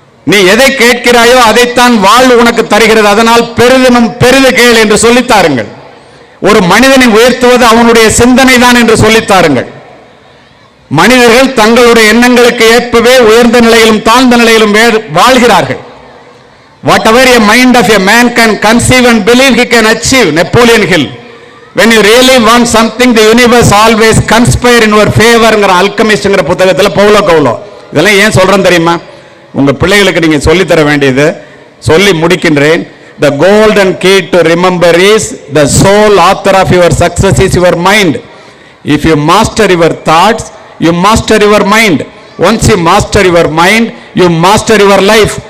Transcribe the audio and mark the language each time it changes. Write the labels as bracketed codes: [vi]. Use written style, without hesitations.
[ta] நீ எதை கேட்கிறாயோ அதைத்தான் வாழ்வு உனக்கு தருகிறது. அதனால் பெரிதும் பெரிது கேள் என்று சொல்லித்தாருங்கள். ஒரு மனிதனை உயர்த்துவது அவனுடைய சிந்தனை தான் என்று சொல்லித்தாருங்கள். மனிதர்கள் தங்களுடைய எண்ணங்களுக்கு ஏற்பவே உயர்ந்த நிலையிலும் தாழ்ந்த நிலையிலும் வாழ்கிறார்கள். [en] Whatever a mind of a man can conceive and believe, he can achieve. Napoleon Hill. When you really want something, the universe always conspire in your favor. [ta] அல்கமிஸ்ட்ங்கிற புத்தகத்தில் பவுலோ கவுலோ. இதெல்லாம் ஏன் சொல்றேன் தெரியுமா? உங்க பிள்ளைகளுக்கு நீங்க சொல்லி தர வேண்டியது. சொல்லி முடிக்கின்றேன். [en] The golden key to remember is the sole author of your success is your mind. If you master your thoughts, you master your mind. Once you master your mind, you master your life.